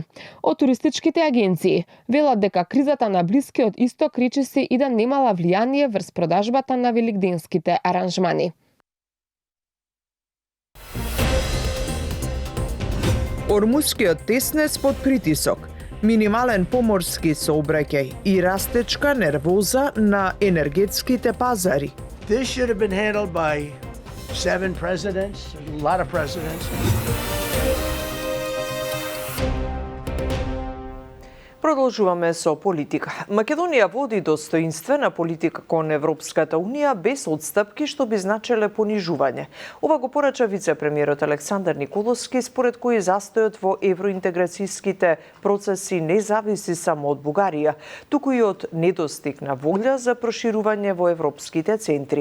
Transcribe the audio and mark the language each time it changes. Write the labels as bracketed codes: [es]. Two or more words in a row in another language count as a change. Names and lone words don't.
[mk] Од туристичките агенции велат дека кризата на Блискиот Исток речиси и да немала влијание врз продажбата на великденските аранжмани. Ормускиот теснец под притисок, минимален поморски сообраќај и растечка нервоза на енергетските пазари. [en] This should have been handled by 7 presidents, a lot of presidents. [mk] Продолжуваме со политика. Македонија води достоинствена политика кон Европската Унија без отстапки што би значеле понижување. Ова го порача вице-премиерот Александар Николовски, според кој застојот во евроинтеграцијските процеси не зависи само од Бугарија, туку и од недостиг на волја за проширување во европските центри.